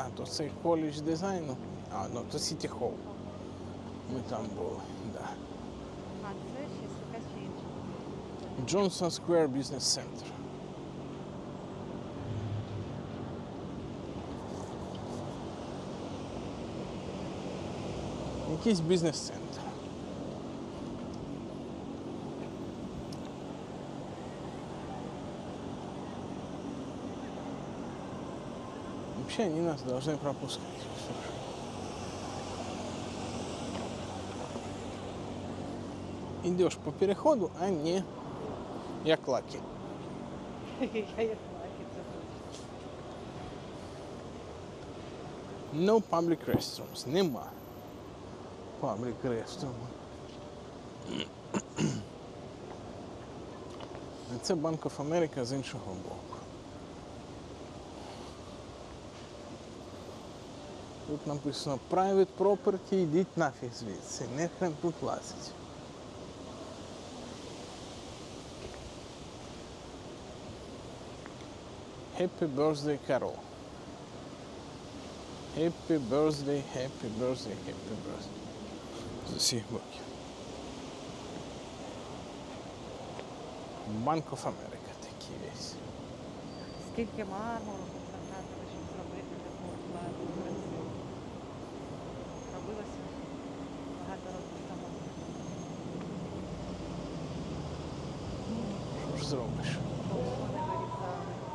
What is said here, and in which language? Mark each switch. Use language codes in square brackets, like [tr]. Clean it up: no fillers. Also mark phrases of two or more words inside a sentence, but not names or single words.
[uk] А, то це коледж дизайну. А, ну то City Hall. Ми там були, да. А це щось якась інша. Johnson Square Business Center. Якийсь бізнес-центр. [ru] Вообще они нас должны пропускать. Идешь по переходу, а не як лаки. [uk] Я як лаки, це точно. [en] No public restrooms. Нема. Public restroom. [uk] Це Bank of America з іншого боку. Тут написано [en] private property, [uk] йдіть нафіг звідси, не хрен тут лазить. [en] Happy birthday, Carol. Happy birthday, happy birthday, happy birthday. [uk] З усіх боків. Bank of America такий весь. Скільки мармуру потратили, щоб зробити таку гарну красиву. Робилося багато років тому. Що ж зробиш? Вони вирізали.